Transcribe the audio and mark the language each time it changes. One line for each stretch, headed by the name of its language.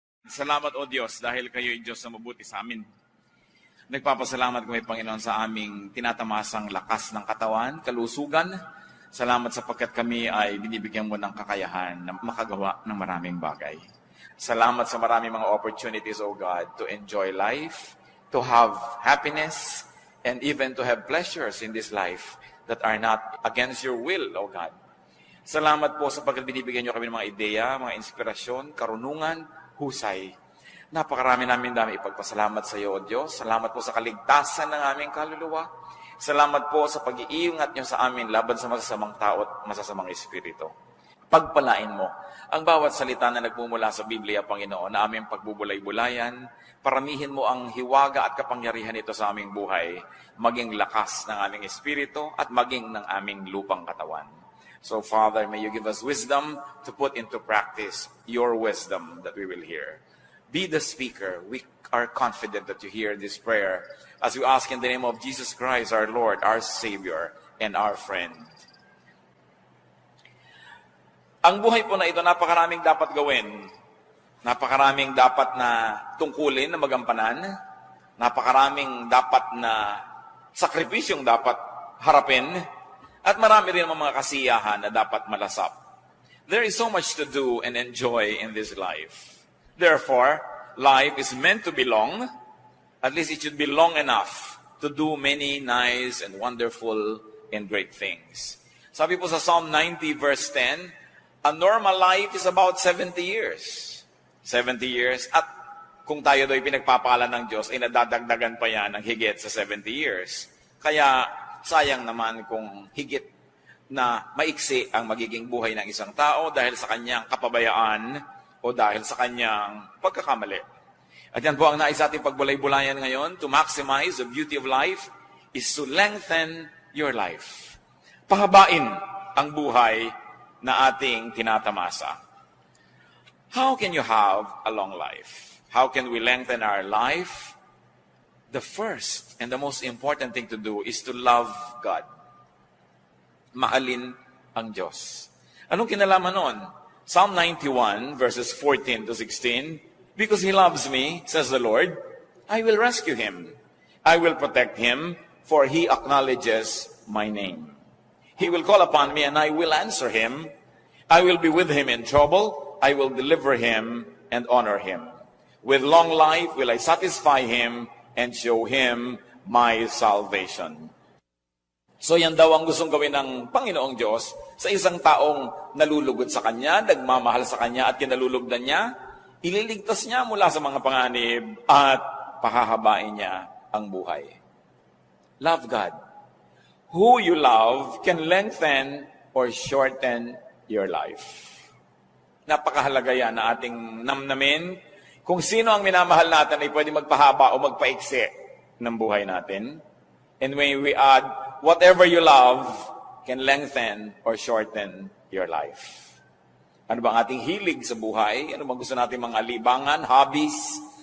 Filipino: Salamat, O Diyos, dahil kayo'y Diyos na mabuti sa amin. Nagpapasalamat kami, Panginoon, sa aming tinatamasang lakas ng katawan, kalusugan. Salamat sapagkat kami ay binibigyan mo ng kakayahan na makagawa ng maraming bagay. Salamat sa maraming mga
English: opportunities, O God, to enjoy life, to have happiness, and even to have pleasures in this life that are not against your will, O God.
Filipino: Salamat po sapagkat binibigyan niyo kami ng mga ideya, mga inspirasyon, karunungan, husay. Napakarami namin dami ipagpasalamat sa iyo, O Diyos. Salamat po sa kaligtasan ng aming kaluluwa. Salamat po sa pag-iingat niyo sa amin laban sa masasamang tao at masasamang espiritu. Pagpalain mo ang bawat salita na nagmumula sa Biblia, Panginoon, na aming pagbubulay-bulayan. Paramihin mo ang hiwaga at kapangyarihan nito sa aming buhay, maging lakas ng aming espiritu at maging ng aming lupang katawan.
English: So, Father, may you give us wisdom to put into practice your wisdom that we will hear. Be the speaker. We are confident that you hear this prayer as we ask in the name of Jesus Christ, our Lord, our Savior, and our friend.
Filipino: Ang buhay po na ito, napakaraming dapat gawin. Napakaraming dapat na tungkulin, na magampanan. Napakaraming dapat na sakripisyong dapat harapin. At marami rin mga kasiyahan na dapat malasap.
English: There is so much to do and enjoy in this life. Therefore, life is meant to be long. At least it should be long enough to do many nice and wonderful and great things.
Filipino: Sabi po sa
English: Psalm 90 verse 10, a normal life is about 70 years. 70 years.
Filipino: At kung tayo do'y pinagpapala ng Diyos, ay nadadagdagan pa yan ng higit sa 70 years. Kaya, sayang naman kung higit na maiksi ang magiging buhay ng isang tao dahil sa kanyang kapabayaan o dahil sa kanyang pagkakamali. At yan po ang nais ating pagbulay-bulayan ngayon.
English: To maximize the beauty of life is to lengthen your life.
Filipino: Pahabain ang buhay na ating tinatamasa.
English: How can you have a long life? How can we lengthen our life? The first and the most important thing to do is to love God.
Filipino: Mahalin ang Diyos. Anong kinalaman nun?
English: Psalm 91 verses 14 to 16, because He loves me, says the Lord, I will rescue Him. I will protect Him, for He acknowledges my name. He will call upon me and I will answer Him. I will be with Him in trouble. I will deliver Him and honor Him. With long life will I satisfy Him and show Him my salvation.
Filipino: So yan daw ang gustong gawin ng Panginoong Diyos sa isang taong nalulugod sa Kanya, nagmamahal sa Kanya at kinalulugdan niya, ililigtas niya mula sa mga panganib at pahahabain niya ang buhay.
English: Love God. Who you love can lengthen or shorten your life.
Filipino: Napakahalaga yan na ating namnamin. Kung sino ang minamahal natin ay pwede magpahaba o magpaiksi ng buhay natin.
English: And when we add, whatever you love can lengthen or shorten your life.
Filipino: Ano bang ating hilig sa buhay? Ano bang gusto natin mga libangan, hobbies?